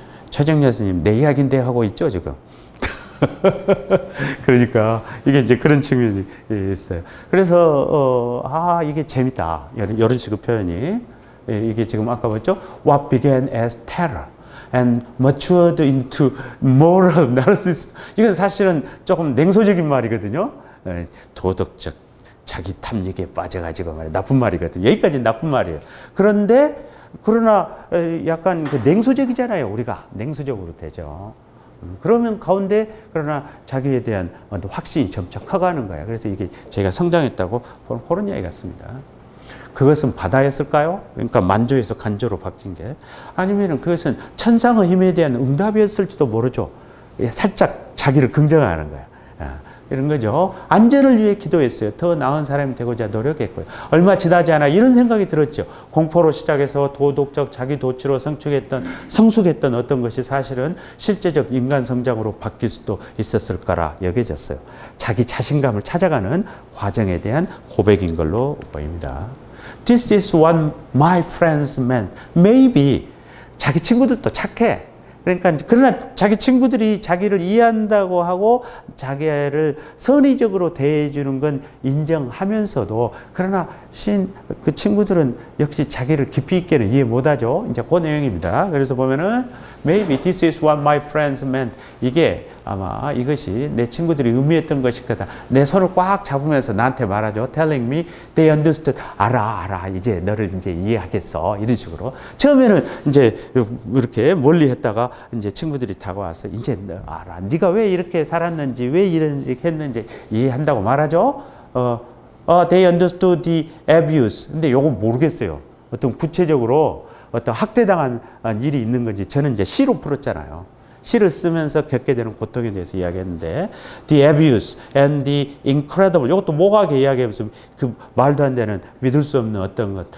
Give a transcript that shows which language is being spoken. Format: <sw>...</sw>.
<ko>최정렬 스님, 내 이야기인데 하고 있죠, 지금. 그러니까 이게 이제 그런 측면이 있어요. 그래서 이게 재밌다. 이런 식의 표현이, 이게 지금 아까 뭐죠?</ko> <en>What began as terror and matured into moral narcissism.</en> <ko>이건 사실은 조금 냉소적인 말이거든요. 도덕적 자기 탐닉에 빠져가지고 말이야. 나쁜 말이거든요. 여기까지는 나쁜 말이에요. 그러나 약간 그 냉소적이잖아요. 우리가 냉소적으로 되죠. 그러면 가운데 그러나 자기에 대한 확신이 점차 커가는 거야. 그래서 이게 제가 성장했다고 그런 이야기 같습니다. 그것은 바다였을까요? 그러니까 만조에서 간조로 바뀐 게, 아니면은 그것은 천상의 힘에 대한 응답이었을지도 모르죠. 살짝 자기를 긍정하는 거야. 이런 거죠. 안전을 위해 기도했어요. 더 나은 사람이 되고자 노력했고요. 얼마 지나지 않아 이런 생각이 들었죠. 공포로 시작해서 도덕적 자기 도취로 성숙했던 어떤 것이 사실은 실제적 인간 성장으로 바뀔 수도 있었을 거라 여겨졌어요. 자기 자신감을 찾아가는 과정에 대한 고백인 걸로 보입니다.</ko> <en>This is what my friends meant.</en> <ko>Maybe 자기 친구들도 착해. 그러니까 그러나 자기 친구들이 자기를 이해한다고 하고 자기를 선의적으로 대해주는 건 인정하면서도, 그러나 그 친구들은 역시 자기를 깊이 있게는 이해 못하죠. 이제 그 내용입니다. 그래서 보면은</ko> <en>maybe this is what my friends meant.</en> <ko>이게 아마 이것이 내 친구들이 의미했던 것일 거다. 내 손을 꽉 잡으면서 나한테 말하죠.</ko> <en>Telling me they understood.</en> <ko>알아. 이제 너를 이제 이해하겠어. 이런 식으로. 처음에는 이제 이렇게 멀리 했다가 이제 친구들이 다가와서 이제 너 알아. 네가 왜 이렇게 살았는지, 왜 이렇게 했는지 이해한다고 말하죠.</ko> <en>They understood the abuse.</en> <ko>근데 요건 모르겠어요. 어떤 구체적으로 어떤 학대당한 일이 있는 건지. 저는 이제 시로 풀었잖아요. 시를 쓰면서 겪게 되는 고통에 대해서 이야기했는데,</ko> <en>the abuse and the incredible.</en> <ko>이것도 모호하게 이야기해보면 그 말도 안 되는, 믿을 수 없는 어떤 것.</ko>